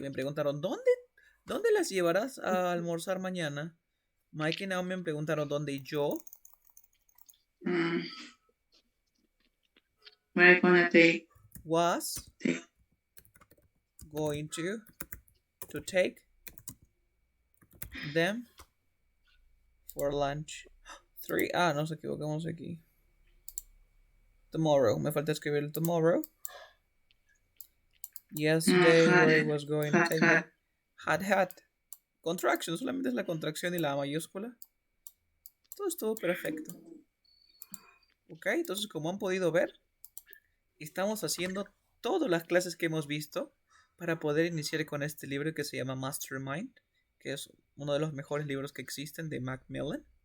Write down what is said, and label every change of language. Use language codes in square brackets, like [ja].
[es] Me preguntaron, ¿dónde las llevarás a almorzar mañana? Mike y Naomi me preguntaron, ¿dónde yo? [en] We're gonna take. Was going to take them for lunch. [es] 3. Nos equivocamos aquí. Tomorrow. Me falta escribir el tomorrow. [en] Yesterday, where I was going to take them. Had. [es] Contraction, solamente es la contracción y la mayúscula. Todo estuvo perfecto. Ok, entonces como han podido ver, estamos haciendo todas las clases que hemos visto para poder iniciar con este libro que se llama Mastermind, que es uno de los mejores libros que existen de Macmillan.